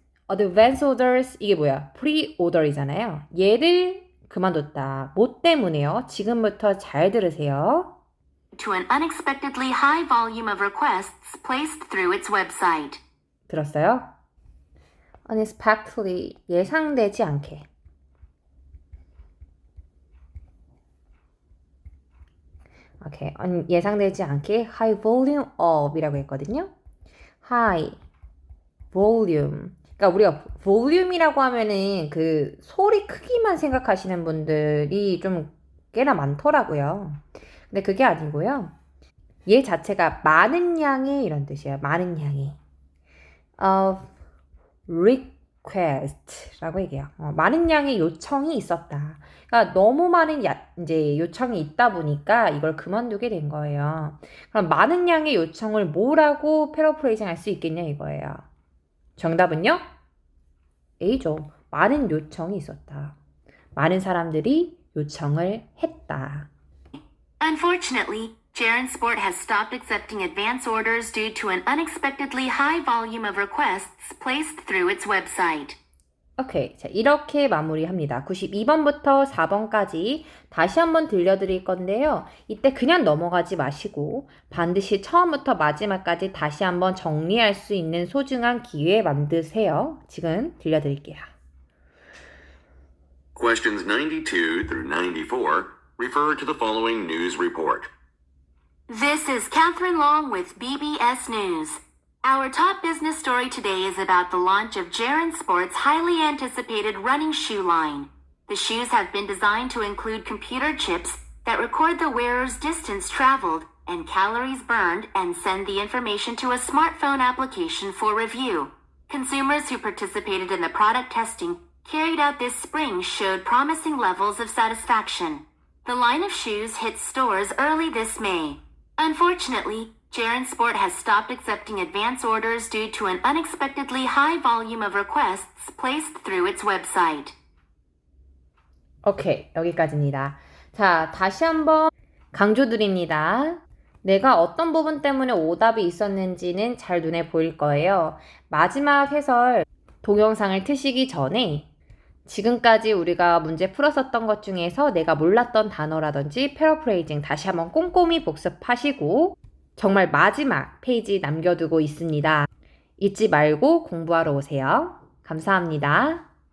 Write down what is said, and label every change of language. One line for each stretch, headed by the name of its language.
Korean: advance orders, 이게 뭐야? pre-order이잖아요. 얘를 그만뒀다. 뭐 때문에요? 지금부터 잘 들으세요.
English: to an unexpectedly high volume of requests placed through its website.
Korean: 들었어요? unexpectedly, 예상되지 않게. 오케이. 예상되지 않게
English: high volume of
Korean: 이라고 했거든요.
English: high volume.
Korean: 그러니까 우리가 volum이라고 하면은 그 소리 크기만 생각하시는 분들이 좀 꽤나 많더라고요. 근데 그게 아니고요. 얘 자체가 많은 양의 이런 뜻이에요. 많은 양의.
English: of request
Korean: 라고 얘기해요. 많은 양의 요청이 있었다. 그러니까 너무 많은 이제 요청이 있다 보니까 이걸 그만두게 된 거예요. 그럼 많은 양의 요청을 뭐라고 패러프레이징 할 수 있겠냐 이거예요. 정답은요? A죠. 많은 요청이 있었다. 많은 사람들이 요청을 했다.
English: Unfortunately, Jaren Sport has stopped accepting advance orders due to an unexpectedly high volume of requests placed through its website.
Korean: 오케이. 자, 이렇게 마무리합니다. 92번부터 4번까지 다시 한번 들려드릴 건데요. 이때 그냥 넘어가지 마시고 반드시 처음부터 마지막까지 다시 한번 정리할 수 있는 소중한 기회 만드세요. 지금 들려드릴게요.
English: Questions 92 through 94 refer to the following news report. This is Catherine Long with BBS News. Our top business story today is about the launch of Jaren Sports' highly anticipated running shoe line. The shoes have been designed to include computer chips that record the wearer's distance traveled and calories burned and send the information to a smartphone application for review. Consumers who participated in the product testing carried out this spring showed promising levels of satisfaction. The line of shoes hit stores early this May. Unfortunately, Jaren Sport has stopped accepting advance orders due to an unexpectedly high volume of requests placed through its website.
Korean: 오케이. 여기까지입니다. 자, 다시 한번 강조드립니다. 내가 어떤 부분 때문에 오답이 있었는지는 잘 눈에 보일 거예요. 마지막 해설 동영상을 트시기 전에 지금까지 우리가 문제 풀었었던 것 중에서 내가 몰랐던 단어라든지 패러프레이징 다시 한번 꼼꼼히 복습하시고 정말 마지막 페이지 남겨두고 있습니다. 잊지 말고 공부하러 오세요. 감사합니다.